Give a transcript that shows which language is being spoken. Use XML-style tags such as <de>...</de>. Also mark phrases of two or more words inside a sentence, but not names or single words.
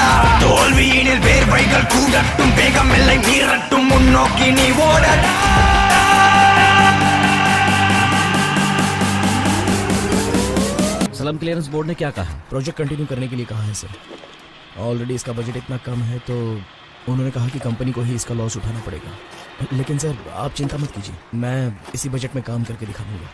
<ta>தோல்வியினில் வேர்வைகள் கூடட்டும், வேகமெல்லை மீறட்டும், முன்னோக்கி நீ ஓடடா.</ta> <en>slum clearance board</en> <hi>ने क्या कहा?</hi> <en>project continue</en> <hi>करने के लिए कहा है सर। ऑलरेडी इसका बजट इतना कम है तो उन्होंने कहा कि कंपनी को ही इसका लॉस उठाना पड़ेगा। लेकिन सर आप चिंता मत कीजिए, मैं इसी बजट में काम करके दिखाऊंगा।</hi>